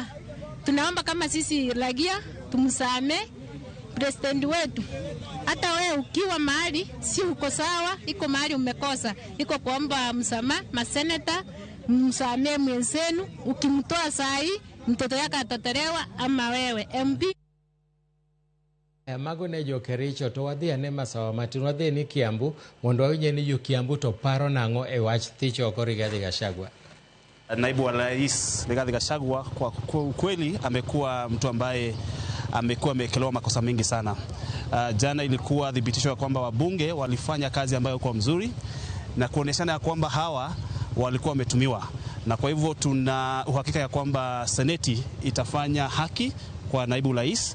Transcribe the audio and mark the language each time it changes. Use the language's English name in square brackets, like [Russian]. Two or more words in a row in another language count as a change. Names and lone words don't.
[Swahili] Tunaomba kama sisi raia tumsame president wetu. Hata wewe ukiwa mahali si uko sawa, iko mahali umekosa, iko kuomba msamaha. Maseneta msame mwenzenu, ukimtoa saa hii mtoto yake atatolewa ama wewe MP. [Luo (Kenya and Tanzania)] Mago ne jo Kericho to wadhi ane masawa matin, wadhi ni Kiambu mondo wawinje ni jo Kiambu to paro nang'o e wach thicho oko Rigathi Gachagua. [Swahili] Naibu wa Rais Rigathi Gachagua kwa kweli amekuwa mtu ambaye amekuwa amekelewa makosa mengi sana. Jana ilikuwa dhibitisho kwamba wabunge walifanya kazi ambayo kwa mzuri na kuoneshana ya kwamba hawa walikuwa wametumiwa, na kwa hivyo tuna uhakika ya kwamba Seneti itafanya haki kwa naibu rais.